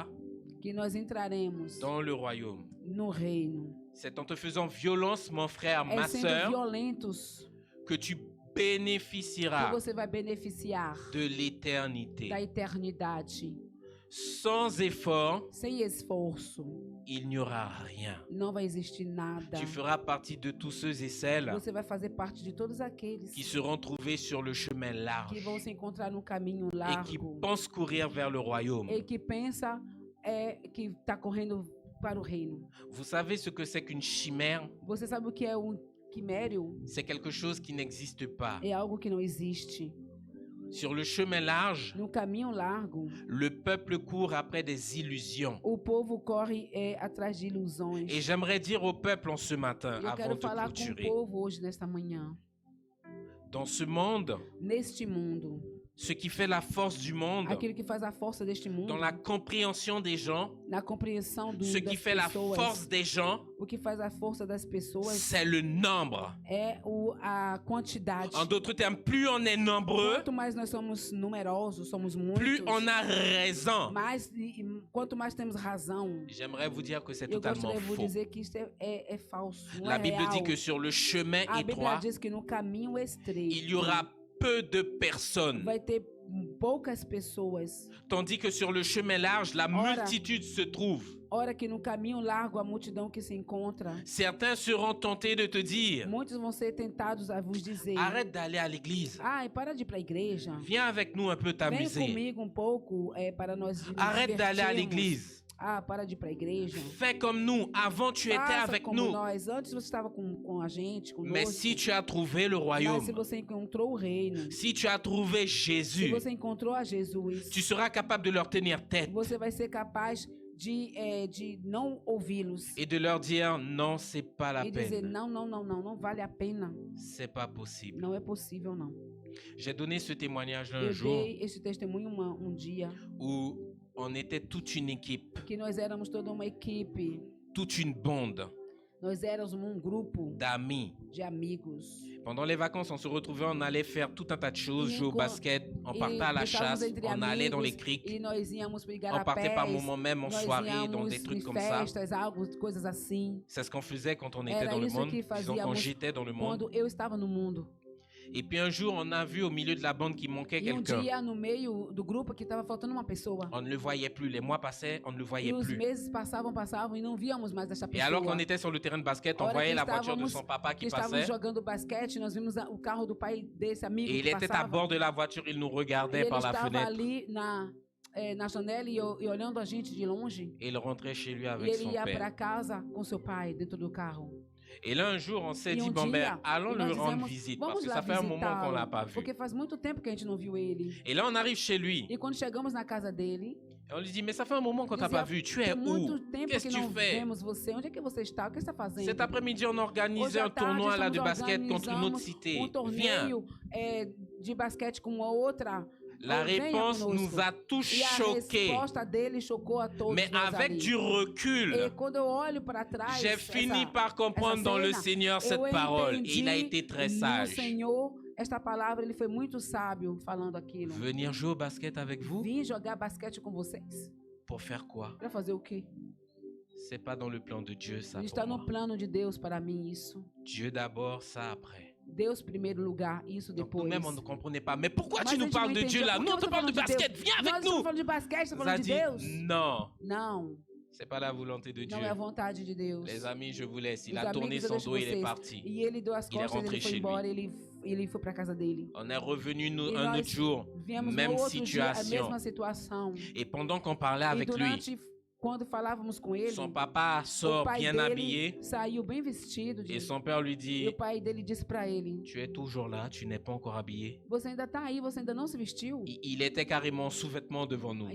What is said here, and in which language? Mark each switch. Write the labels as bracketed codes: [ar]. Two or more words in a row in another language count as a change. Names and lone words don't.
[pt] que nós entraremos [fr] dans le royaume. [pt] no reino. [fr] C'est en te faisant violence, mon frère, [pt] É [fr] ma [pt] sendo [fr] sœur, [pt] violentos [fr] que tu [pt] que [fr] bénéficieras [pt] você vai beneficiar [fr] de l'éternité. [pt] da eternidade. [fr] Sans effort, [pt] Sem esforço, [fr] il n'y aura rien. [pt] não vai existir nada. [fr] Tu feras partie de tous ceux et celles [pt] Você vai fazer parte de todos aqueles [fr] qui seront trouvés sur le chemin [pt] que [fr] large [pt] vão se encontrar no caminho [fr] et qui [pt] largo [fr] pensent courir vers le royaume. [pt] e que pensa que está correndo para o reino. [fr] Vous savez ce que c'est qu'une chimère? [pt] Você sabe o que é um quimério? [fr] C'est quelque chose qui n'existe pas. [pt] É algo que não existe. [fr] Sur le chemin large, [pt] No caminho largo, [fr] le peuple court après des illusions. [pt] o povo corre atrás de ilusões. [fr] Et j'aimerais dire au peuple en ce matin, [pt] Eu [fr] avant [pt] quero [fr] de [pt] falar com o [fr] clôturer, [pt] povo hoje, nesta manhã. [fr] dans ce monde, [pt] Neste mundo, [fr] ce qui fait la force du monde, [pt] aquilo que faz a força deste mundo, [fr] dans la compréhension des gens, [pt] na compreensão [fr] ce [pt] das [fr] qui fait la [pt] pessoas, [fr] force des gens, [pt] o que faz a força das pessoas [fr] c'est le nombre. [pt] é a quantidade. [fr] En d'autres termes, plus on est nombreux, [pt] Quanto mais nós somos numerosos, somos muitos, [fr] plus on a raison. [pt] quanto mais temos razão. [fr] J'aimerais vous dire que c'est [pt] Eu [fr] totalement [pt] gostaria de vous [fr] faux. [pt] dizer que isto é falso, não [fr] La [pt] é [fr] Bible [pt] real. [fr] dit que sur le chemin [pt] A Bíblia [fr] étroit, [pt] diz que no caminho estreito [fr] il y aura peu de personnes, [pt] vai ter poucas pessoas. [fr] tandis que sur le chemin large, la [pt] Ora. [fr] multitude se trouve. [pt] Ora que no caminho largo a multidão que se encontra. [fr] Certains seront tentés de te dire, [pt] Muitos vão ser tentados a vos dizer: [fr] arrête d'aller à l'église, [pt] ai, para de ir para a igreja. [fr] viens avec nous un peu [pt] Vem [fr] t'amuser. [pt] comigo um pouco para nós nos [fr] Arrête d'aller à [pt] divertirmos. [fr] l'église. [pt] Ah, para de ir para a igreja. [fr] Fais comme nous, avant tu étais [pt] Faça [fr] avec [pt] como [fr] nous. [pt] nós. Antes você estava com a gente, conosco. [fr] Mais si tu as trouvé le [pt] Mas se [fr] royaume, [pt] você encontrou o reino, [fr] si tu as trouvé [pt] se [fr] Jésus, [pt] você encontrou a Jesus, [fr] tu seras capable de leur tenir tête [pt] você vai ser capaz de não ouvi-los [fr] et de leur dire non, c'est pas la [pt] e dizer [fr] peine, [pt] não vale a pena, [fr] c'est pas possible. [pt] não é possível não. [fr] J'ai donné ce témoignage un [pt] Eu [fr] jour [pt] dei esse testemunho dia [fr] où on était toute une équipe, [pt] que nós éramos toda uma equipe, [fr] toute une bande. [pt] Nós éramos grupo [fr] d'amis. [pt] de amigos. [fr] Pendant les vacances, on se retrouvait, on allait faire tout un tas de choses, [pt] E [fr] jouer au [pt] enquanto- [fr] basket, on [pt] E [fr] partait à la [pt] estávamos [fr] chasse, [pt] entre [fr] on allait dans les [pt] amigos [fr] criques, [pt] e nós íamos para [fr] on partait par [pt] igarapés, [fr] moments même en [pt] nós [fr] soirée, dans des [pt] íamos [fr] trucs [pt] em [fr] comme ça. [pt] festas, algo, coisas assim. [fr] C'est ce qu'on faisait quand on était [pt] Era [fr] dans le [pt] isso [fr] monde, [pt] que [fr] disons quand [pt] fazíamos [fr] j'étais dans le monde. [pt] quando eu estava no mundo. [fr] Et puis un jour, on a vu au milieu de la bande qu'il manquait [pt] E [fr] quelqu'un. [pt] dia, no meio do grupo, que estava faltando uma pessoa. [fr] On ne le voyait plus, les mois passaient, on ne le [pt] E [fr] voyait [pt] os [fr] plus. [pt] meses passavam e não víamos mais essa [fr] Et [pt] pessoa. [fr] alors qu'on était sur le terrain de basket, on [pt] Hora [fr] voyait [pt] que [fr] la voiture de [pt] estávamos- [fr] son papa [pt] que [fr] qui [pt] estávamos [fr] passait. [pt] jogando basquete, nós vimos o carro do pai desse amigo [fr] Et il [pt] que [fr] était à [pt] passava. [fr] bord de la voiture, il nous [pt] E [fr] regardait [pt] ele [fr] par la [pt] estava [fr] fenêtre. [pt] ali na janela e olhando a gente de longe. [fr] Et il rentrait chez lui [pt] E [fr] avec [pt] ele [fr] son [pt] ia [fr] père. [pt] para casa com seu pai dentro do carro. [fr] Et là, un jour, on s'est [pt] E [fr] dit, bon [pt] dia, [fr] ben, allons [pt] e [fr] lui [pt] nós [fr] rendre [pt] dizemos, [fr] visite, parce [pt] vamos [fr] que [pt] lá [fr] ça fait un moment qu'on l'a pas [pt] visitá-lo, [fr] vu. [pt] porque faz muito tempo que a gente não viu ele. [fr] Et là, on arrive chez lui. [pt] E quando chegamos na casa dele, [fr] Et on lui dit, mais ça fait un moment qu'on t'a [pt] dizia, [fr] pas vu, tu es [pt] tem muito [fr] où? [pt] tempo [fr] Qu'est-ce [pt] que [fr] que tu [pt] não [fr] fais? [pt] vemos você. Onde é que você está? O que você está fazendo? [fr] Cet après-midi, on [pt] Hoje [fr] organisait [pt] à [fr] un [pt] tarde, [fr] tournoi là de [pt] estamos [fr] basket contre une autre [pt] organizamos [fr] cité. Viens. [pt] torneio de basquete com uma outra. [fr] La [pt] Venha [fr] réponse [pt] conosco. [fr] nous a tous [pt] E a [fr] choqués. [pt] resposta dele chocou a todos [fr] Mais [pt] nós [fr] avec [pt] ali. [fr] du recul, [pt] E quando eu olho para trás, [fr] j'ai fini [pt] essa- [fr] par comprendre dans le [pt] cena, [fr] Seigneur cette [pt] eu [fr] parole. Et [pt] entendi [fr] il a été très [pt] no [fr] sage. [pt] Senhor, esta palavra, ele foi muito sábio falando aquilo. [fr] Venir jouer au basket avec vous, [pt] Vim jogar basquete com vocês. [fr] pour faire quoi? [pt] Para fazer o quê? [fr] C'est pas dans le plan de Dieu, ça [pt] Não está [fr] pour [pt] no [fr] moi. [pt] plano de Deus para mim isso. [fr] Dieu d'abord, ça après. [pt] Deus primeiro lugar, isso [fr] Donc [pt] depois. [fr] nous-mêmes, on ne comprenait pas. Mais pourquoi [pt] Mas [fr] tu [pt] a [fr] nous [pt] gente [fr] parles [pt] não [fr] de Dieu [pt] entendia. [fr] là? [pt] Por que [fr] Nous, on [pt] você [fr] te [pt] tá [fr] parle de [pt] falando de [fr] basket, [pt] Deus? [fr] viens [pt] Nós [fr] avec [pt] estamos [fr] nous. [pt] falando de basquete, está [fr] Ça [pt] falando de [fr] dit, [pt] Deus? [fr] non, [pt] Não, [fr] c'est pas la volonté de Dieu. [pt] não é a vontade de Deus. [fr] Les amis, je vous laisse. Il [pt] Os [fr] a tourné [pt] amigos, eu [fr] son [pt] deixo [fr] dos, il est [pt] vocês. [fr] parti. [pt] E ele deu as [fr] Il est [pt] costas, [fr] rentré [pt] ele foi [fr] chez [pt] embora, ele foi para casa dele. [fr] On est revenu [pt] E [fr] un [pt] nós [fr] autre jour, [pt] viemos [fr] même [pt] no outro dia, a [fr] situation. [pt] mesma situação. [fr] Et pendant qu'on parlait [pt] E [fr] avec lui, [pt] durante, quando falávamos com ele, [fr] son papa [pt] o [fr] sort [pt] pai [fr] bien [pt] dele [fr] habillé [pt] saiu bem vestido. [fr] et son père lui [pt] E [fr] dit, [pt] o pai dele disse para ele, [fr] tu es toujours là, tu n'es pas encore habillé. [pt] você ainda tá aí, você ainda não se vestiu? [fr] Il était carrément en sous-vêtements devant nous.